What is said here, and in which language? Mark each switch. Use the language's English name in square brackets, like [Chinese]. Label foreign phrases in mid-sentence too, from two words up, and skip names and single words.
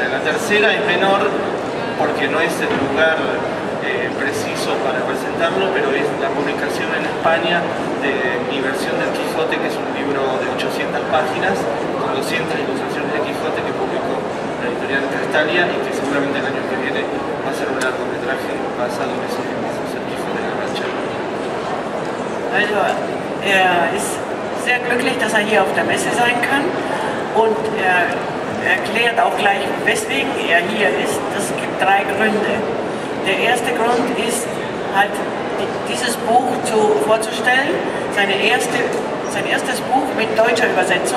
[Spanish] La tercera es menor porque no es el lugar preciso para presentarlo, pero es la publicación en España de mi versión del Quijote, que es un libro de 800 páginas con 200 ilustraciones de Quijote que publicó la editorial Castalia y que seguramente el año que viene va a ser un largometraje basado en ese Quijote de la Mancha. [German] Also, er ist sehr glücklich, dass er hier auf der Messe sein kann und er erklärt auch gleich, weswegen er hier ist. Es gibt drei Gründe. Der erste Grund ist halt, dieses Buch vorzustellen, sein erstes Buch mit deutscher Übersetzung.